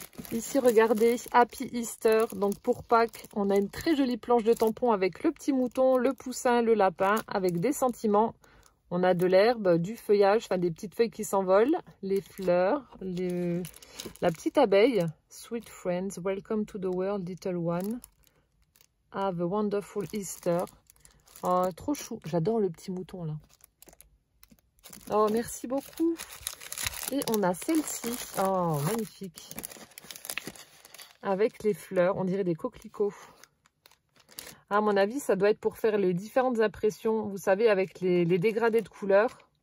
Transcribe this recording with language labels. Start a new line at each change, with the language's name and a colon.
French: Ici, regardez,
English: Happy Easter.
French: Donc, pour Pâques, on a une très jolie planche de tampons avec le petit mouton, le poussin, le lapin, avec des sentiments. On a de l'herbe, du feuillage, enfin des petites feuilles qui s'envolent, les fleurs, la petite abeille.
English: Sweet friends, welcome to the world, little one. Have a wonderful Easter.
French: Oh, trop chou. J'adore le petit mouton, là. Oh, merci beaucoup. Et on a celle-ci. Oh, magnifique. Avec les fleurs, on dirait des coquelicots. À mon avis, ça doit être pour faire les différentes impressions. Vous savez, avec les dégradés de couleurs.